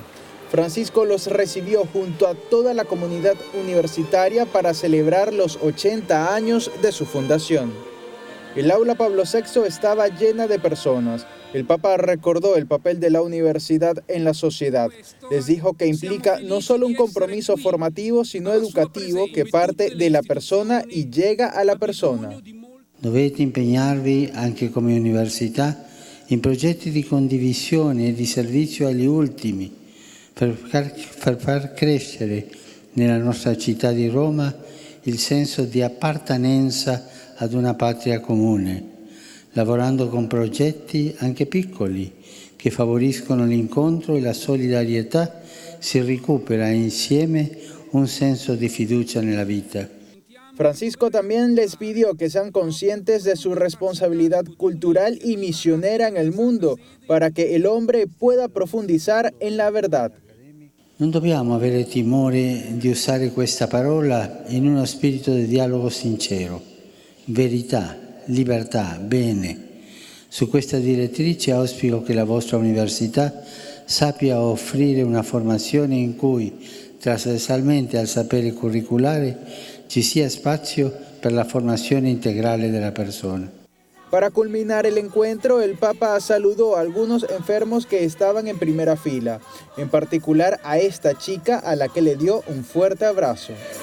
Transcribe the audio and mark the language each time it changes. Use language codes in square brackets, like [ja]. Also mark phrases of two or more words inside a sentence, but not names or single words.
[es] Francisco los recibió junto a toda la comunidad universitaria para celebrar los 80 años de su fundación. El aula Pablo VI estaba llena de personas. El Papa recordó el papel de la universidad en la sociedad. Les dijo que implica no solo un compromiso formativo, sino educativo que parte de la persona y llega a la persona. [it] Dovete impegnarvi anche come università in progetti di condivisione e di servizio agli ultimi, per far crescere nella nostra città di Roma il senso di appartenenza ad una patria comune, lavorando con progetti anche piccoli che favoriscono l'incontro e la solidarietà, si recupera insieme un senso di fiducia nella vita. [es] Francisco también les pidió que sean conscientes de su responsabilidad cultural y misionera en el mundo para que el hombre pueda profundizar en la verdad. [it] Non dobbiamo avere timore di usare questa parola in uno spirito di dialogo sincero. Verità, libertà, bene. Su questa direttrice auspico che la vostra università sappia offrire una formazione in cui, trasversalmente al sapere curriculare, ci sia spazio per la formazione integrale della persona. [es] Para culminar el encuentro, el Papa saludó a algunos enfermos que estaban en primera fila, en particular a esta chica a la que le dio un fuerte abrazo.